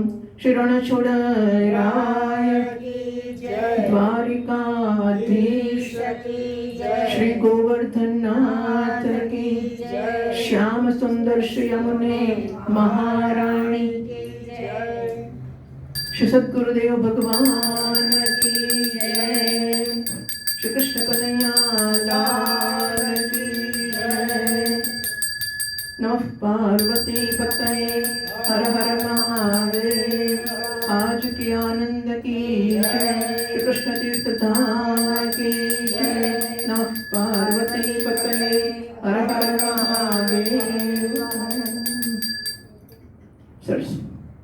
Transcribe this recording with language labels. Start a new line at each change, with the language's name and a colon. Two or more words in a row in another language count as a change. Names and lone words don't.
Gujarati: શ્રી રણછોડરાય દ્વારિકાધીશ શ્રી ગોવર્ધનનાથ કી, શ્યામ સુંદર શ્રી યમુને મહારાણી, શ્રી સદગુરુદેવ ભગવાન કી જય.
Sanskrit: શ્રી કૃષ્ણ કનૈયા नमः पार्वती पतये हर हर महादेव।
Hindi: आज के आनंद की जय, श्री कृष्ण तीर्थ धाम की जय।
Sanskrit: नमः पार्वती पतये हर हर महादेव। सरस